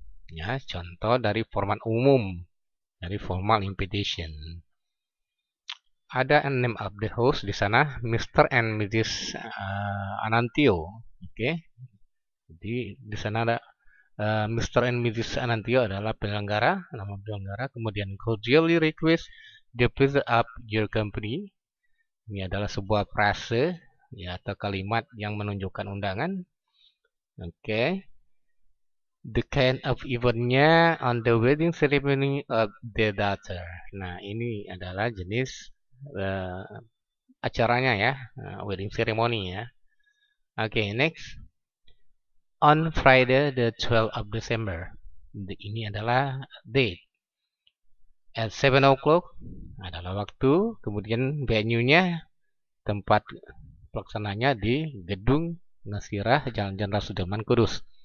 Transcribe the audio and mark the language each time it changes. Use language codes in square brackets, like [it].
[id] Ya, contoh dari format umum dari formal invitation. Ada [en] name of the host [id] di sana, Mr. and Mrs. Anantio. Oke. Jadi di sana ada Mr. and Mrs. Anantio adalah penyelenggara, nama penyelenggara. Kemudian [en] cordially request the pleasure of your company. [id] Ini adalah sebuah frase ya, atau kalimat yang menunjukkan undangan. Oke. [en] The kind of eventnya on the wedding ceremony of the daughter. [id] Nah, ini adalah jenis acaranya ya, [en] wedding ceremony [id] ya. Oke, next. [en] On Friday the 12th of December. [id] Ini adalah [en] date. At 7 o'clock [id] adalah waktu, kemudian venue-nya, tempat pelaksananya di Gedung Nasirah Jalan Jenderal Sudirman Kudus.